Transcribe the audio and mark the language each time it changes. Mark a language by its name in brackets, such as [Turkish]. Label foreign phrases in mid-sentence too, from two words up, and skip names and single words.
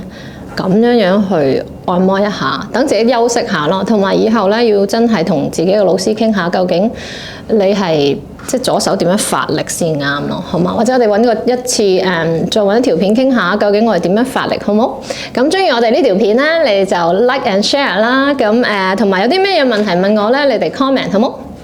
[Cantonese] 咁樣去按摩一下，等自己休息下咯。同埋以後咧，要真係同自己嘅老師傾下，究竟你係即係左手點樣發力先啱咯，好嘛？或者我哋揾個一次再揾一條片傾下，究竟我哋點樣發力，好冇？咁中意我哋呢條片咧，你哋就 [English] like and share [Cantonese] 啦。咁同埋有啲咩嘢問題問我咧，你哋 comment 好冇？